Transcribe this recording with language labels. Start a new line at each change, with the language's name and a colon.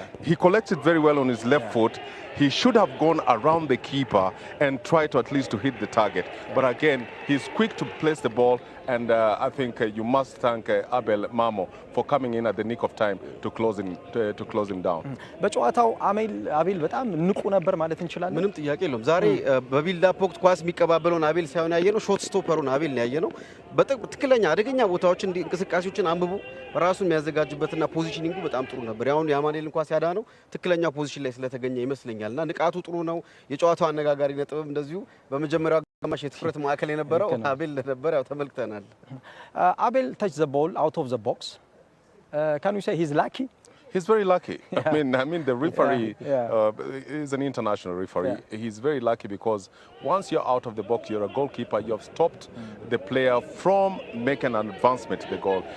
English: He collects it very well on his left foot. He should have gone around the keeper and tried to at least to hit the target. But again, he's quick to place the ball, and I think you must thank Abel Mamo for coming in at the nick of time to close him down.
Amharic: በጨዋታው አቤል በጣም ንቁ ነበር ማለት እንችላለን። ምንም ጥያቄ የለውም። ዛሬ በቢልድ አፕ ወቅት ኳስ የሚቀባበለውን አቤል ሳይሆን ያየነው ሾት ስቶፐሩን አቤል ነው ያየነው። በትክክለኛ አደገኛ ቦታዎችን እንቅስቃሴዎችን አንብቦ ራሱን የሚያዘጋጅበትና ፖዚሽኒንጉ በጣም ጥሩ ነበር። ያው የአማኑኤልን ኳስ ያዳነው ትክክለኛ ፖዚሽን ላይ ስለተገኘ ይመስለኛልና ንቃቱ ጥሩ ነው። የጨዋታው አነጋጋሪ ነጥብም እንደዚሁ በመጀመሪያው አጋማሽ የትኩረት ማዕከል የነበረው አቤል ነበር። ያው ተመልክተናል።
English: አቤል touched the ball out of the box. Can you say he's lucky? He's very lucky. I mean, the referee is an international referee. He's very lucky because once you're out of the box, you're a goalkeeper. You have stopped the player from making an advancement to the goal.